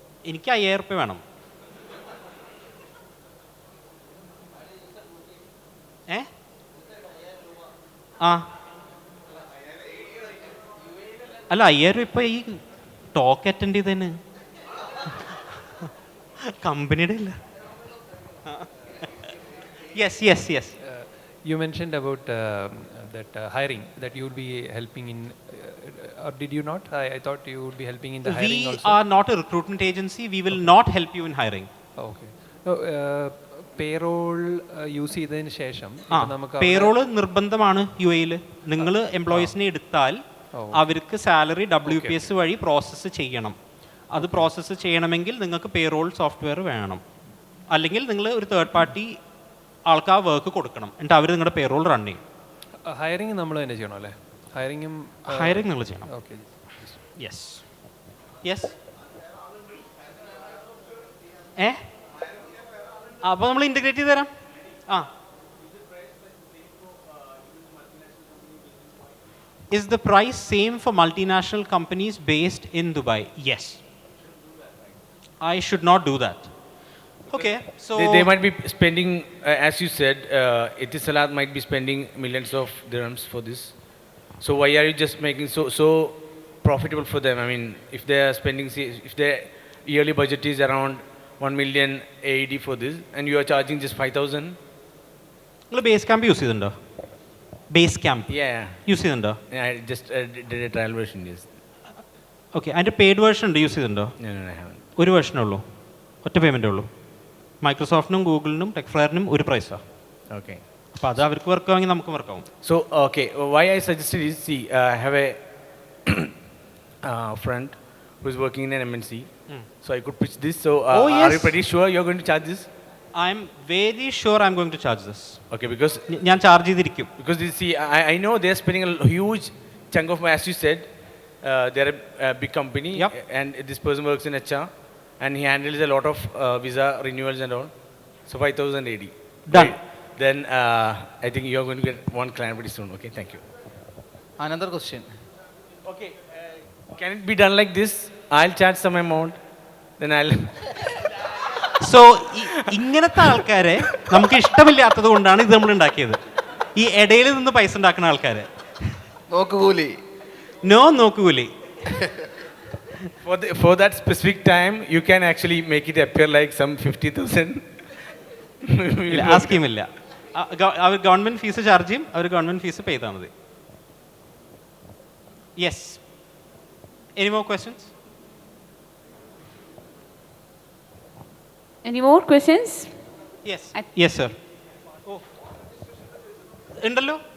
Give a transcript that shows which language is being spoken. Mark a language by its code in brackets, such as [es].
[ml] എനിക്ക് 5000 റുപ്യ വേണം അല്ല 5000 ഇപ്പം ഈ ടോക്ക് അറ്റൻഡ് ചെയ്തതിന് കമ്പനിയുടെ ഇല്ല [en] Yes. You mentioned about that hiring, that you would be helping in, or did you not? I thought you would be helping in the hiring also. We are not a recruitment agency. We will not help you in hiring. Okay. [ml] So, payroll use ചെയ്തതിന് ശേഷം നമുക്ക് payroll നിർബന്ധമാണ് UAE-ൽ നിങ്ങൾ എംപ്ലോയീസിനെ എടുത്താൽ അവർക്ക് salary WPS വഴി process ചെയ്യണം അത് പ്രോസസ്സ് ചെയ്യണമെങ്കിൽ നിങ്ങൾക്ക് പേറോൾ സോഫ്റ്റ്വെയർ വേണം അല്ലെങ്കിൽ നിങ്ങൾ ഒരു തേർഡ് പാർട്ടി ആൾക്ക് ആ വർക്ക് കൊടുക്കണം എന്നിട്ട് അവർ നിങ്ങളുടെ പേറോൾ റൺ ചെയ്യും ഹയറിംഗ് നമ്മൾ തന്നെ ചെയ്യണം അല്ലേ ഹയറിംഗ് നിങ്ങൾ ചെയ്യണം ഓക്കെ യെസ് അപ്പോൾ നമ്മൾ ഇൻ്റഗ്രേറ്റ് ചെയ്ത് തരാം [en] Is the price same for multinational companies based in Dubai? Yes. I should not do that. Okay, so they might be spending, as you said, Etisalat might be spending millions of dirhams for this. So why are you just making so profitable for them? I mean, if they are spending, if their yearly budget is around 1 million AED for this, and you are charging just 5,000. [ml] നിങ്ങൾ base camp use ചെയ്തിട്ടുണ്ടോ base camp use ചെയ്തിട്ടുണ്ടോ [en] I just did a trial version. Yes. [ml] Okay, അതിൻ്റെ paid version ഉണ്ട് use ചെയ്തിട്ടുണ്ടോ [en] No, I haven't. [ml] ഒരു വേർഷനേ ഉള്ളൂ ഒറ്റ പേയ്മെൻറ്റേ ഉള്ളൂ മൈക്രോസോഫ്റ്റിനും ഗൂഗിളിനും ടെക്ഫ്രയറിനും ഒരു പ്രൈസാണ് [en] Okay. [ml] അപ്പോൾ അത് അവർക്ക് വർക്ക് ആവുമെങ്കിൽ നമുക്ക് വർക്ക് ആവും [en] So, okay, why I suggested is, see, I have a friend who is working in an MNC, so I could pitch this. So, are you pretty sure you're going to charge this? I'm very sure I'm going to charge this. Okay, because [ml] ഞാൻ charge ചെയ്തിരിക്കും [en] because you see, I know they're spending a huge chunk of money, as you said. They're a big company, and this person works in HR, and he handles a lot of visa renewals and all. So 5,080. Done. Right. Then I think you're going to get one client pretty soon. Okay, thank you. Another question. Okay, Can it be done like this? I'll charge some amount, then I'll... [ml] so ഇങ്ങനത്തെ ആൾക്കാരെ നമുക്ക് ഇഷ്ടമില്ലാത്തത് കൊണ്ടാണ് ഇത് നമ്മൾ ഉണ്ടാക്കിയത്. ഈ ഇടയിൽ നിന്ന് പൈസ ഉണ്ടാക്കുന്ന ആൾക്കാരെ. നോക്കുകൂലി. No നോക്കുകൂലി. [en] For that specific time, you can actually make it appear like some 50,000. [ml] ആ സ്കീമില്ല. അവർ ഗവൺമെന്റ് ഫീസ് ചാർജ് ചെയ്യും, അവർ ഗവൺമെന്റ് ഫീസ് പേ ചെയ്താൽ മതി. [en] Yes. Any more questions? Any more questions? Yes. Yes, sir. Oh. [ml] ഉണ്ടല്ലോ.